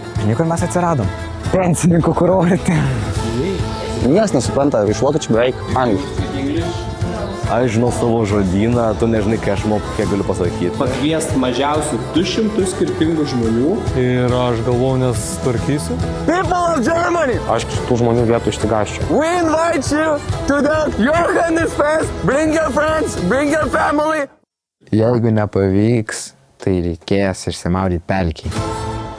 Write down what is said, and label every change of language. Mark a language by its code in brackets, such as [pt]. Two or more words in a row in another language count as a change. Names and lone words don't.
[lt] Žinai, kur mes atsiradom? Pensininkų kurorte. Niekas nesupranta iš vokiečių beveik angliškai. Aš žinau savo žodyną, tu nežinai, kai aš moku, kiek galiu pasakyti. Pakviest mažiausiai 200 skirtingų žmonių. Ir aš galvoju, nes tvarkysiu. [en] People of Germany! [lt] Aš tų žmonių vietų išsigąsčiau. [en] We invite you to the Johannes Fest. Bring your friends, bring your family. [lt] Jeigu nepavyks, tai reikės išsimaudyti pelkiai.